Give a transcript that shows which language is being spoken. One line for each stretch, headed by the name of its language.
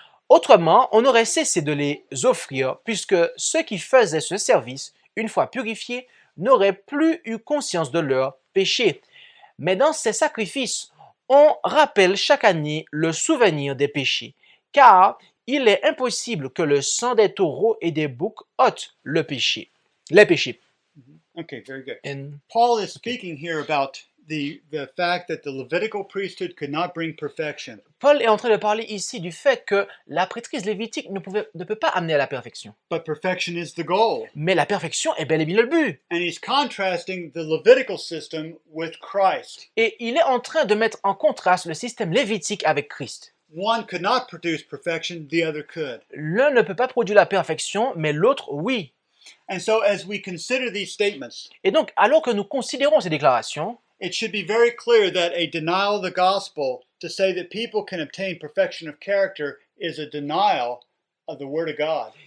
French: Autrement, on aurait cessé de les offrir, puisque ceux qui faisaient ce service, une fois purifiés, n'auraient plus eu conscience de leur péché. Mais dans ces sacrifices, on rappelle chaque année le souvenir des péchés, car il est impossible que le sang des taureaux et des boucs ôte les péchés.
English: Okay, very good. And Paul is speaking here about the fact that the Levitical priesthood could not bring perfection.
French: Paul est en train de parler ici du fait que la prêtrise lévitique ne peut pas amener à la perfection.
English: But perfection is the goal.
French: Mais la perfection est bel et bien le but.
English: And he's contrasting the Levitical system with Christ.
French: Et il est en train de mettre en contraste le système lévitique avec Christ.
English: One could not produce perfection, the other could.
French: L'un ne peut pas produire la perfection, mais l'autre, oui.
English: And so as we consider these statements,
French: Et donc, alors que nous considérons ces déclarations,
English: it should be very clear that a denial of the gospel to say that people can obtain perfection of character is a denial of the Word of God.